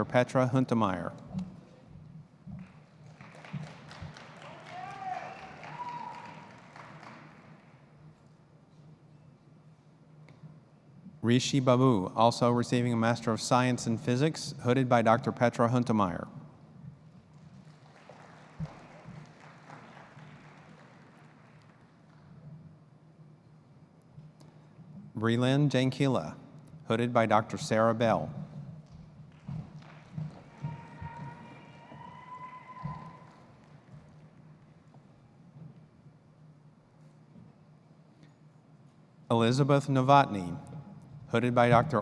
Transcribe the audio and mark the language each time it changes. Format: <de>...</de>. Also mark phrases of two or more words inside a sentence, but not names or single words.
<en>Petra Huntemeyer. Rishi Babu, also receiving a Master of Science in Physics, hooded by Dr. Petra Huntemeyer. Breland Jankila, hooded by Dr. Sarah Bell. Elizabeth Novotny, hooded by Dr.</en>